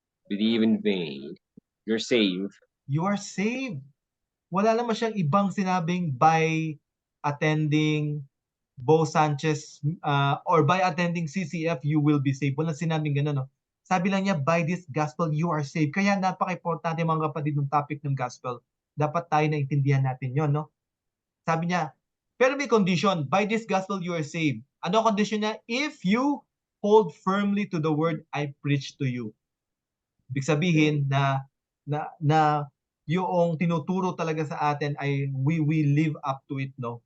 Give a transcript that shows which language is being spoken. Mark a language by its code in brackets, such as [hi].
[en] Believe in vain. You're saved. You are saved. [tl] Wala naman siyang ibang sinabing [en] by attending Bo Sanchez or by attending CCF you will be saved. [tl] Walang sinabing gano'n, no? Sabi lang niya, [en] by this gospel you are saved. [tl] Kaya napaka-importante mga kapatid ng topic ng gospel. Dapat tayo naintindihan natin yon, no? [en] Sabi niya, pero may condition, by this gospel you are saved. Ano ang condition niya? If you hold firmly to the word I preach to you. [tl] Ibig sabihin na yung tinuturo talaga sa atin ay [en] we live up to it, [tl] no?